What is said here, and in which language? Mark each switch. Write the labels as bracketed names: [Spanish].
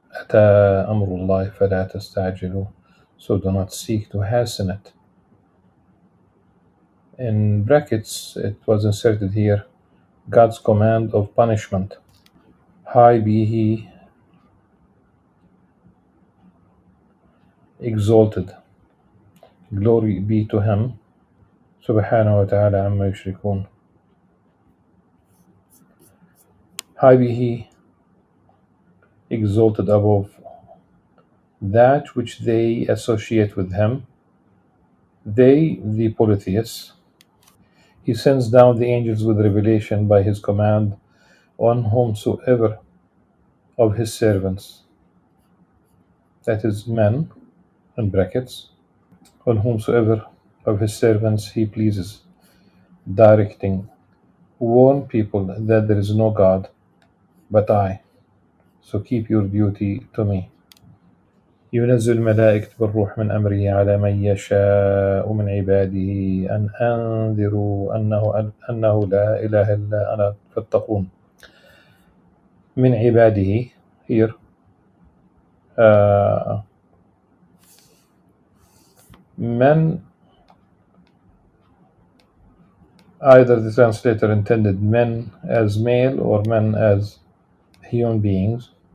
[Arabic] أتى أمر الله فلا تستعجلوا. [English] So do not seek to hasten it. In brackets, it was inserted here, God's command of punishment. High be He, exalted. Glory be to Him. Subhanahu wa ta'ala amma yushrikun. High be He, exalted above that which they associate with Him. They, the polytheists. He sends down the angels with revelation by His command on whomsoever of His servants, that is men, in brackets, on whomsoever of His servants He pleases, directing, warn people that there is no God but I, so keep your duty to me. [Arabic] ينزل الملائكة بالروح من أمره على من يشاء من عباده أن أنذروا أنه لا إله إلا أنا فاتقون. [English] من عباده here men, either the translator intended men as male or men as human beings.